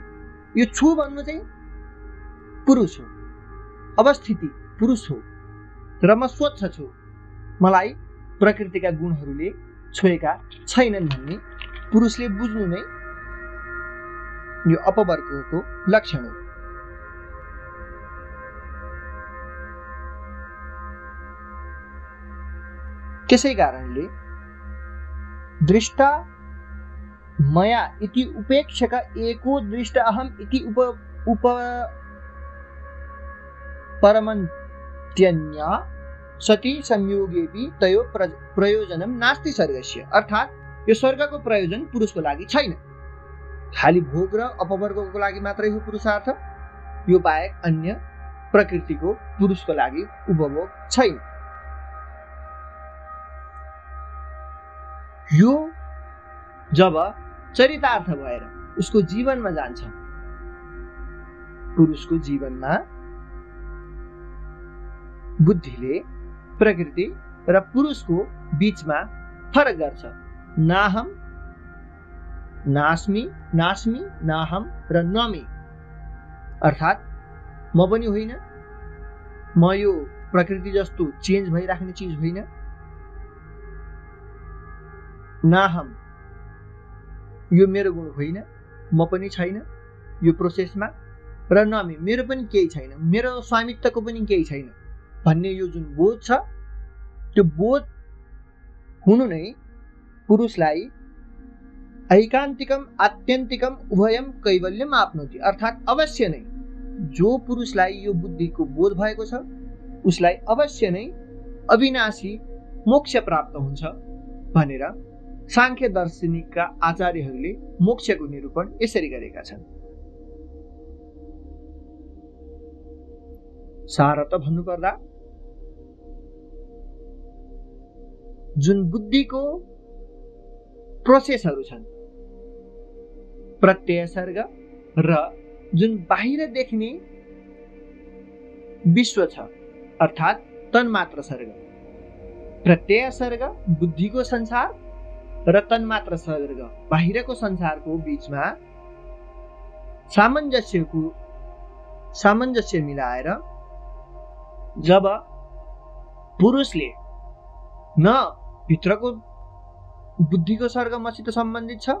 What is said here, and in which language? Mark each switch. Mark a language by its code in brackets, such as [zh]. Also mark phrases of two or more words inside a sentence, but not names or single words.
[ne] यो छु भन्नु चाहिँ पुरुष हो, अवस्थिति पुरुष हो र म स्वच्छ छु, मलाई प्रकृतिका गुणहरूले छोएका छैनन् भन्ने पुरुषले बुझ्नु नै यो अपवर्गको लक्षण हो। त्यसै कारणले [sa] दृष्टा मया इति उपेक्षक एको दृष्ट अहम इति परमन्त्यन्य सती संयोगेपि तयो प्रयोजनम नास्ति स्वर्गस्य। [ne] अर्थात् यो स्वर्गको प्रयोजन पुरुषको लागि छैन, खाली भोग र अपवर्गको लागि मात्रै हो पुरुषार्थ। यो बाहेक अन्य प्रकृतिको पुरुषको लागि उपभोग छैन। यो जब चरितार्थ भएर उसको जीवनमा जान्छ, पुरुषको जीवनमा बुद्धिले प्रकृति र पुरुषको बीचमा फरक गर्छ। [sa] नाहम नास्मि, नास्मि नाहम र नमी। [ne] अर्थात् म पनि होइन, म यो प्रकृति जस्तो चेन्ज भइराख्ने चिज होइन, नाहम यो मेरो गुण होइन, म पनि छैन यो प्रोसेसमा, र नमी मेरो पनि केही छैन, मेरो स्वामित्वको पनि केही छैन भन्ने यो जुन बोध छ, त्यो बोध हुनु नै पुरुषलाई [sa] ऐकान्तिकम आत्यन्तिकम उभयम कैवल्यम आपनोति। [ne] अर्थात् अवश्य नै जो पुरुषलाई यो बुद्धिको बोध भएको छ उसलाई अवश्य नै अविनाशी मोक्ष प्राप्त हुन्छ भनेर सांख्य दार्शनिकका आचार्यहरूले मोक्षको निरूपण यसरी गरेका छन्। सारत भन्नुपर्दा जुन बुद्धिको प्रोसेसहरू छन्, प्रत्यय सर्ग र जुन बाहिर देख्ने विश्व छ अर्थात् तन्मात्र सर्ग, प्रत्यय सर्ग बुद्धिको संसार र तन्मात्र सर्ग बाहिरको संसारको बीचमा सामञ्जस्य मिलाएर जब पुरुषले न भित्रको बुद्धिको सर्ग मसित सम्बन्धित छ